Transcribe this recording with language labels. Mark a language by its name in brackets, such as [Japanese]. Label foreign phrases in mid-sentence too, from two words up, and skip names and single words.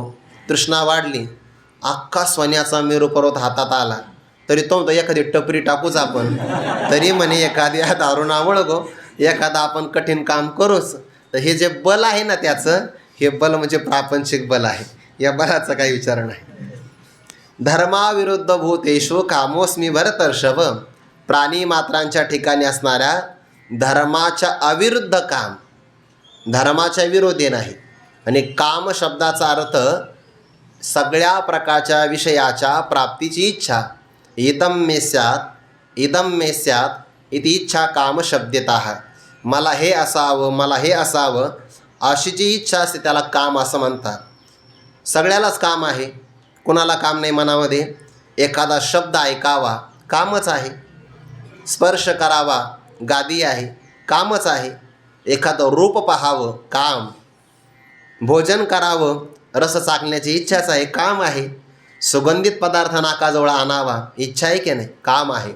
[Marathi] तृष्णा वाढली, अख्खा सोन्याचा मेरू पर्वत हातात आला, तरी तो एखादी टपरी टाकूच आपण, तरी म्हणे एखाद्या दारुणा वळगो. एखादा आपण कठीण काम करूच. तर हे जे बल आहे ना त्याचं, हे बल म्हणजे प्रापंचिक बल आहे. या बलाचा काही विचार नाही. [Sanskrit] धर्माविरुद्ध भूतेषु कामोस्मी भरतर्षभ. [Marathi] प्राणी मात्रांच्या ठिकाणी असणाऱ्या धर्माच्या अविरुद्ध काम, धर्माच्या विरोधी नाही. आणि काम शब्दाचा अर्थ सगळ्या प्रकारच्या विषयाच्या प्राप्तीची इच्छा. [Sanskrit] इदं मे स्यात् इति इच्छा काम शब्दतः. [Marathi] मला हे असावं, मला हे असावं अशी जी इच्छा असते त्याला काम असं म्हणतात. सगळ्यालाच काम आहे, कुणाला काम नाही मनामध्ये? एखादा शब्द ऐकावा कामच आहे, स्पर्श करावा गादी आहे कामच आहे, एखादं रूप पाहावं काम, भोजन करावं रस चाकण्याची इच्छाच आहे काम आहे, सुगंधित पदार्थ नाकाजवळ आणावा इच्छा आहे की नाही काम आहे.